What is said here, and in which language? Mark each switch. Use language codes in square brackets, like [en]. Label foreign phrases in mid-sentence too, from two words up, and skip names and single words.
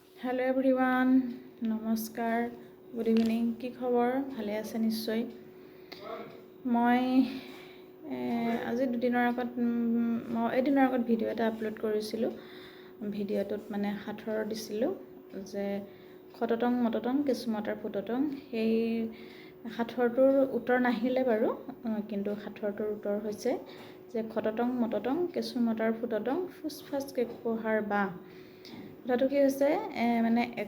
[en] hello everyone [as] नमस्कार [en] good evening [as] কি খবৰ ভালে আছে নিশ্চয় মই আজি দুদিনৰ আগত এদিনৰ আগত ভিডিঅ' এটা আপলোড কৰিছিলোঁ ভিডিঅ'টোত মানে সাঁথৰ দিছিলোঁ যে খটটং মটটং কেঁচুমটাৰ ফুটটং সেই সাঁথৰটোৰ উত্তৰ নাহিলে বাৰু কিন্তু সাঁথৰটোৰ উত্তৰ হৈছে যে খটটং মটটং কেঁচুমটাৰ ফুটটং ফুচ ফাচ কেঁকুহাৰ বাঁহ কথাটো কি হৈছে মানে